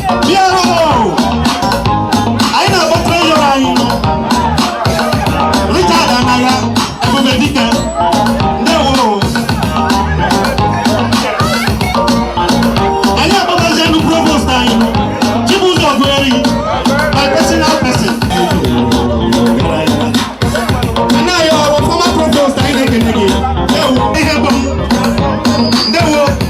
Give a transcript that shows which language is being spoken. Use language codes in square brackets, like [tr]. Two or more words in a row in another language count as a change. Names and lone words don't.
[ig] Bịa, anyị na-akpọ treasure anyị. Richard Anaya, Ebube Dike. Ndewo. Anyị akpọtazienụ provost anyị, Chibuzo Ogueri, [en] my personal person. [ig] Nna ya, ọ bụ [en] former provost [ig] anyị na-ekele gị. Ndewo, ihe bụ m. Ndewo.